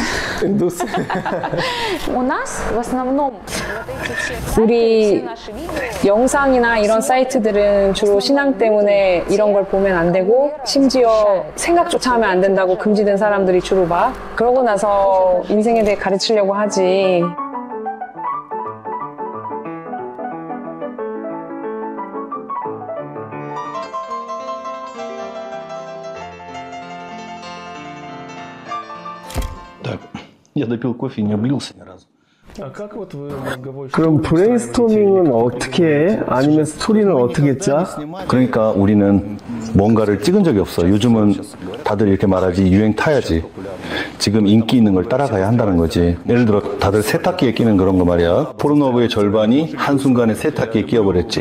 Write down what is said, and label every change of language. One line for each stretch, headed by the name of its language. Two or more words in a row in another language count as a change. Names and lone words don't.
Korean: 우리 영상이나 이런 사이트들은 주로 신앙 때문에 이런 걸 보면 안 되고 심지어 생각조차 하면 안 된다고 금지된 사람들이 주로 봐. 그러고 나서 인생에 대해 가르치려고 하지.
Russian: Я допил кофе и не облился ни разу.
Korean: 그럼 브레인스토밍은 어떻게 해? 아니면 스토리는 어떻게 짜? 그러니까 우리는 뭔가를 찍은 적이 없어. 요즘은 다들 이렇게 말하지, 유행 타야지. 지금 인기 있는 걸 따라가야 한다는 거지. 예를 들어 다들 세탁기에 끼는 그런 거 말이야. 포르노브의 절반이 한순간에 세탁기에 끼어버렸지.